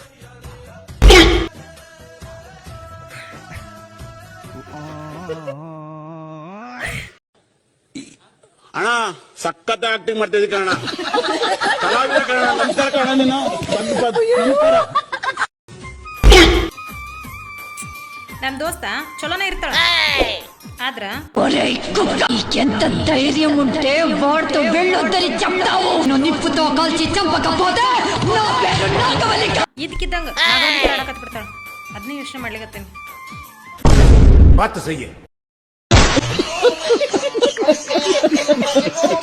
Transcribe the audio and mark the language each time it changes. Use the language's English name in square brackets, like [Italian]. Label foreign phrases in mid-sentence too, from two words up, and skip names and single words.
[Kannada] ಅಣ್ಣ ಸಖತ್ ಆಕ್ಟಿಂಗ್ ಮಾಡ್ತಿದ್ದಿ ಕಣ. ಕಲಾವಿದ ಕಣ. ನಮಸ್ಕಾರ ಕಣ. ನೀನು ನಮಸ್ಕಾರ. ನಮ್ ದೋಸ್ತ ಚಲೋನೇ ಇರ್ತಾಳ, ಆದ್ರ [Telugu] ఎంత ధైర్యం ఉంటే వాడితో వెళ్ళొద్దని చెప్తావు. నువ్వు నిప్పుతో కాల్చి చంపకపోతే నా పేరు నాగవల్లిక. [Kannada] ಇದಕ್ಕಿದ್ದಂಗ ಆಡಕತ್ ಬಿಡ್ತಾಳ. ಅದನ್ನೇ ಯೋಚನೆ ಮಾಡ್ಲಿಕತ್ತೀನಿ. [Hindi] बात सही.